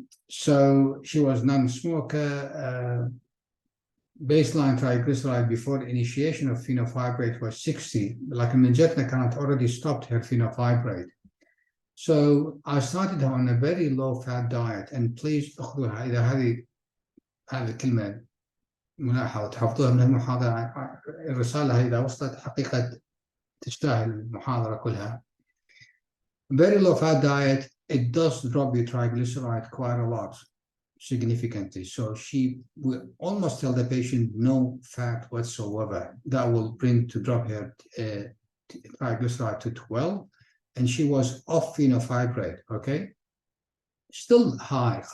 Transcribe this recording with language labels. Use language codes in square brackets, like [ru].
[en] So she was non-smoker. Baseline triglyceride before initiation of fenofibrate was 60. Like [ar] من جتنا كانت [en] already stopped her fenofibrate. So I started her on a very low-fat diet, and please [ar] أخذوها إذا هذه الكلمة ملاحظة تحفظوها من المحاضرة. الرسالة إذا وصلت حقيقة تستاهل المحاضرة كلها. [en] Very low-fat diet, it does drop your triglyceride quite a lot, significantly. So she will almost tell the patient no fat whatsoever. That will bring to drop her triglyceride to 12, and she was off fenofibrate, okay? Still high.